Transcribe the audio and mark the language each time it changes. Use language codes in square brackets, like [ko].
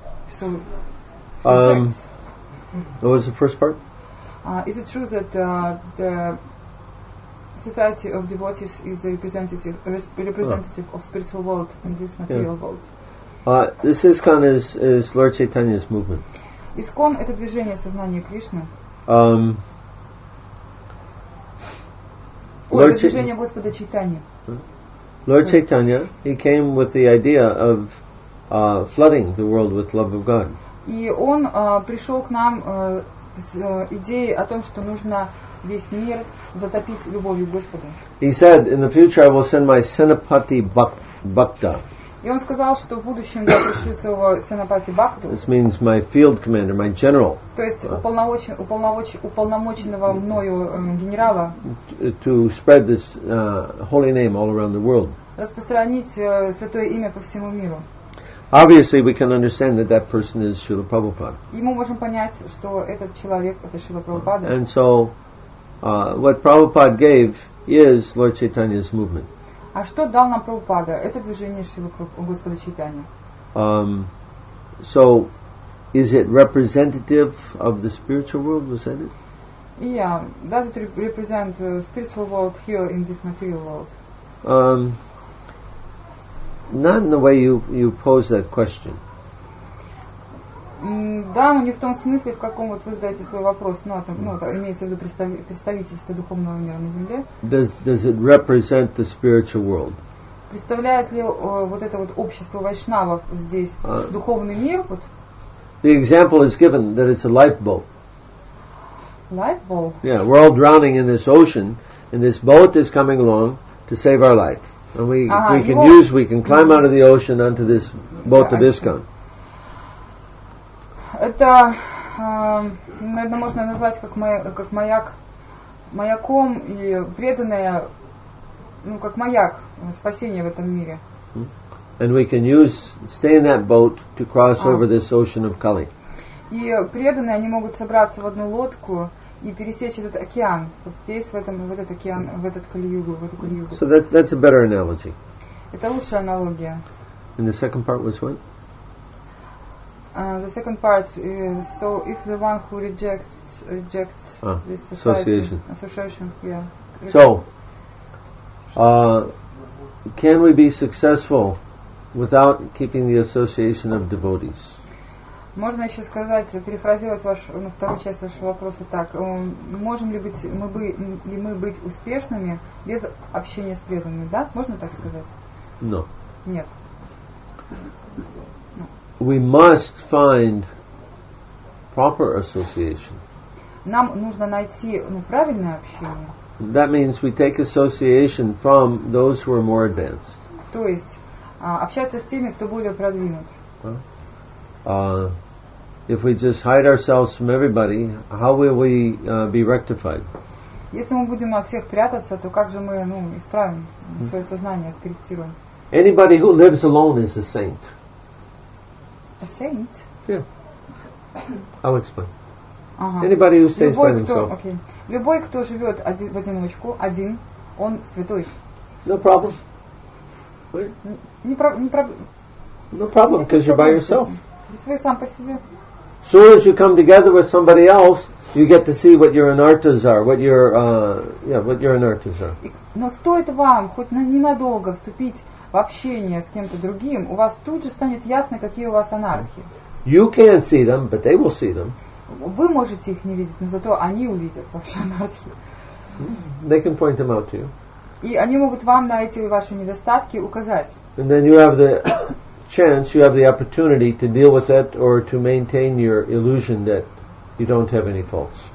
[en] So rejects. What was the first part? Is it true that the society of devotees is the representative of spiritual world in this material world? This ISKCON is Lord Chaitanya's movement. [ru] ISKCON — это движение сознания Кришны. Это движение Господа Чайтаньи. [en] Lord Chaitanya, he came with the idea of flooding the world with love of God. [ru] И он пришел к нам с идеей о том, что нужно весь мир затопить любовью к Господу. [en] He said, in the future I will send my Senapati Bhakta. [ru] И он сказал, что в будущем я пришлю своего Сенапати Бхакту. [en] This means my field commander, my general. [ru] То есть уполномоченного мною генерала. [en] To spread this holy name all around the world. [ru] Распространить святое имя по всему миру. [en] Obviously, we can understand that person is Srila Prabhupada. [ru] И мы можем понять, что этот человек это Шрила Прабхупада. [en] And so, what Prabhupada gave is Lord Chaitanya's movement. [ru] А что дал нам Прабхупада? Это движение Шрилы Господа Чайтаньи. [en] So, is it representative of the spiritual world? Was that it? Yeah, does it represent spiritual world here in this material world? Not in the way you pose that question. [ru] Да, но не в том смысле, в каком вот вы задаете свой вопрос, имеется в виду представительство духовного мира на земле. [en] Does it represent the spiritual world? [ru] Представляет ли вот это вот общество вайшнавов здесь духовный мир? Вот. [en] The example is given that it's a lifeboat. Lifeboat? Yeah, we're all drowning in this ocean, and this boat is coming along to save our life. And we can climb out of the ocean onto this boat of ISKCON. [ru] Это, наверное, можно назвать как маяком и преданное, как маяк спасения в этом мире. [en] And we can stay in that boat to cross over this ocean of Kali. [ru] И преданные, они могут собраться в одну лодку и пересечь этот океан, вот здесь, в этот океан, в эту Кали-югу. [en] So that's a better analogy. [ru] Это лучшая аналогия. [en] And the second part was what? The second part is, so if the one who rejects this association, yeah. So, can we be successful without keeping the association of devotees? [ru] Можно еще сказать, перефразировать вторую часть вашего вопроса так: можем ли мы быть успешными без общения с преданными? Да, можно так сказать? [en] No. [ru] Нет. [en] We must find proper association. [ru] Нам нужно найти правильное общение. [en] That means we take association from those who are more advanced. [ru] То есть общаться с теми, кто более продвинут. [en] If we just hide ourselves from everybody, how will we be rectified? [ru] Если мы будем от всех прятаться, то как же мы исправим свое сознание, откорректируем? [en] Anybody who lives alone is a saint. A saint? Yeah. I'll explain. Anybody who stays by himself. [ru] Любой, кто живет в одиночку, один, он святой. [en] No problem. No problem, because you're by yourself. [ru] Ведь вы сам по себе. [en] As soon as you come together with somebody else, you get to see what your anarthas are, what your anarthas are. [ru] Но стоит вам хоть ненадолго вступить в общение с кем-то другим, у вас тут же станет ясно, какие у вас анархии. [en] You can't see them, but they will see them. [ru] Вы можете их не видеть, но зато они увидят ваши анархии. [en] They can point them out to you. [ru] И они могут вам на эти ваши недостатки указать. [en] And then you have the chance, you have the opportunity to deal with that or to maintain your illusion that you don't have any faults.